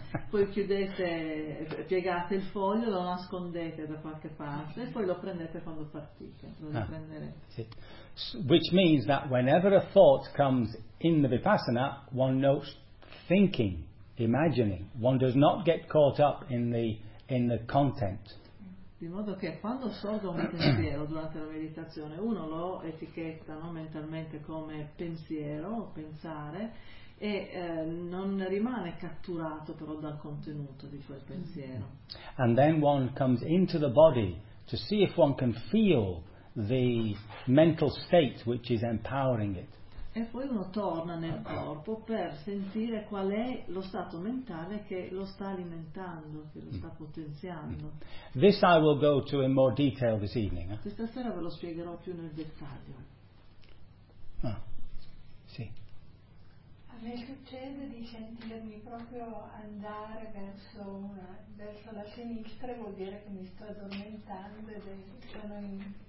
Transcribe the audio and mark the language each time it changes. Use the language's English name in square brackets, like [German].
[Italian] Poi chiudete, piegate il foglio, lo nascondete da qualche parte e poi lo prendete quando partite. Sì. [English] Which means that whenever a thought comes in the Vipassana, one knows thinking, imagining. One does not get caught up in the content. [Italian] Di modo che quando sorge un pensiero durante la meditazione, uno lo etichetta, no, mentalmente come pensiero, pensare, e non rimane catturato però dal contenuto di quel pensiero. [English] And then one comes into the body to see if one can feel the mental state which is empowering it. [Italian] E poi uno torna nel corpo per sentire qual è lo stato mentale che lo sta alimentando, che lo sta potenziando. [English] This I will go to in more detail this evening. [Italian] Questa sera ve lo spiegherò più nel dettaglio. Ah, sì. A me succede di sentirmi proprio andare verso la sinistra, vuol dire che mi sto addormentando ed è sono in...